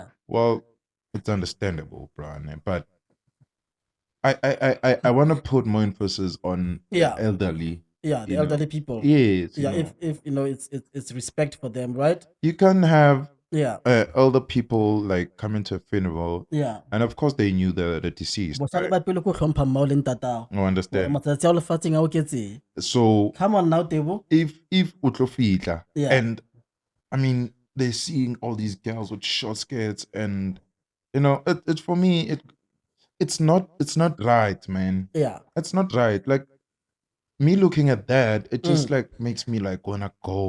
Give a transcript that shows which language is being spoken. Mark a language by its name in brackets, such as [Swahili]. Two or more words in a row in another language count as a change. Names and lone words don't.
[English] well, it's understandable, bro. But I want to put more emphasis on Yeah. the elderly. Yeah, the elderly people. Yes. Yeah, if it's respect for them, right? You can have Yeah. elder people like coming to a funeral, Yeah. and of course they knew the deceased. But Right? [Southern Sotho] ba pele ko hlompha mmao le ntatao. [English] I understand. [Southern Sotho] Matsatsi a o lefatsheng a oketse. [English] So Come on now, Tebo. [Southern Sotho] if utlofitla, [English] Yeah. and I mean they're seeing all these girls with short skirts, and it for me it's not right, man. Yeah. It's not right. Like me looking at that, it just like makes me like wanna go.